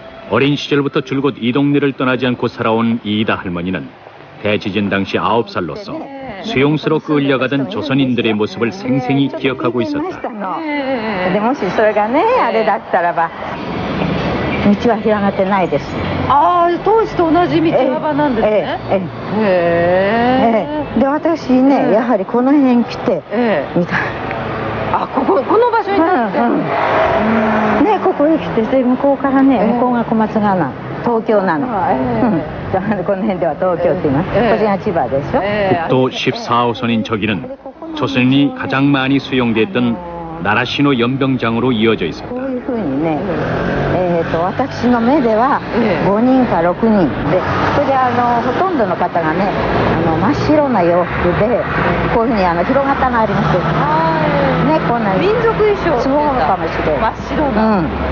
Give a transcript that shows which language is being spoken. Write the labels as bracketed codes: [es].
[ko] 어린 시절부터 줄곧 이 동네를 떠나지 않고 살아온 이이다 할머니는 대지진 당시 9살로서 수용소로 끌려가던 조선인들의 모습을 생생히 기억하고 있었다. [ja] でもしそれがねあれだったらば道は広がってないです。ああ、当時と同じ道幅なんですね。で私ね、やはりこの辺来て見た。あ、この場所に立って。ね、ここへ来てで向こうからね、向こうが小松川なの、東京なの。この辺では東京って言います。こっちが千葉でしょ。 [ko] 또 14호선인 저기는 조선인이 가장 많이 수용됐던 나라시노 연병장으로 이어져 있었다. [ja] こういうふうにね、私の目では5人か6人で、それでほとんどの方がね、真っ白な洋服でこういうふうに広型がありますね、こんな民族衣装そうかもしれない、真っ白な、